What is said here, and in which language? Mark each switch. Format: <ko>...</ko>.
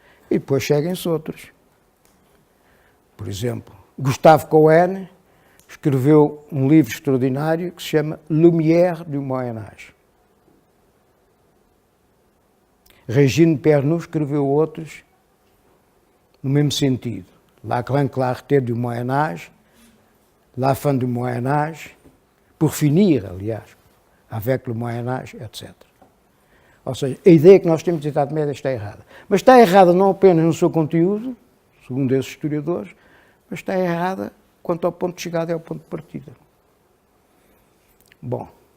<pt>E depois seguem-se outros. Por exemplo, Gustave Cohen escreveu um livro extraordinário que se chama Lumière du Moyen Âge. Régine Pernoud escreveu outros no mesmo sentido.</pt> <fr>La grande clarté du Moyen Âge, la fin du Moyen Âge, pour finir,</fr> <pt>aliás,</pt> <fr>avec le Moyen Âge, etc.</fr> <pt>Ou seja, a ideia que nós temos de Idade Média está errada. Mas está errada não apenas no seu conteúdo, segundo esses historiadores, mas está errada quanto ao ponto de chegada e ao ponto de partida. Bom.</pt>